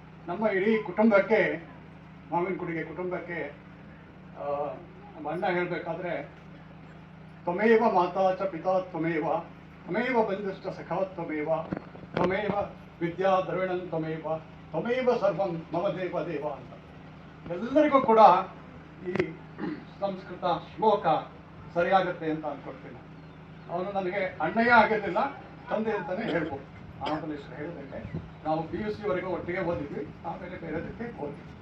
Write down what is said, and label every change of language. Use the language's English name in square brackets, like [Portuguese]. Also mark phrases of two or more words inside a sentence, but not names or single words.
[Kannada] ನಮ್ಮ ಇಡೀ ಕುಟುಂಬಕ್ಕೆ, ಮಾವಿನಕುಡಿಗೆ ಕುಟುಂಬಕ್ಕೆ ನಮ್ಮ ಅಣ್ಣ ಹೇಳಬೇಕಾದ್ರೆ, [Sanskrit] ತ್ವಮೇವ ಮಾತಾ ಚ ಪಿತಾ ತ್ವಮೇವ, ತ್ವಮೇವ ಬಂಧುಶ್ಚ ಸಖಾ ತ್ವಮೇವ, ತ್ವಮೇವ ವಿದ್ಯಾ ದ್ರವಿಣಂ ತ್ವಮೇವ, ತ್ವಮೇವ ಸರ್ವಂ ಮಮ ದೇವ ದೇವ ಅಂತ. [Kannada] ಎಲ್ಲರಿಗೂ ಕೂಡ ಈ ಸಂಸ್ಕೃತ ಶ್ಲೋಕ ಸರಿಯಾಗುತ್ತೆ ಅಂತ ಅಂದ್ಕೊಳ್ತೀನಿ. ಅವನು ನನಗೆ ಅಣ್ಣಯ್ಯ ಆಗಿರಲಿಲ್ಲ, ತಂದೆ ಅಂತಲೇ ಹೇಳ್ಬೋದು. ಆನಂದಲೇಶ್ವರ ಹೇಳಿದಂಗೆ ನಾವು PUC ವರೆಗೂ ಒಟ್ಟಿಗೆ ಓದಿದ್ವಿ, ಆಮೇಲೆ ಬೇರೆದಕ್ಕೆ ಹೋದ್ವಿ.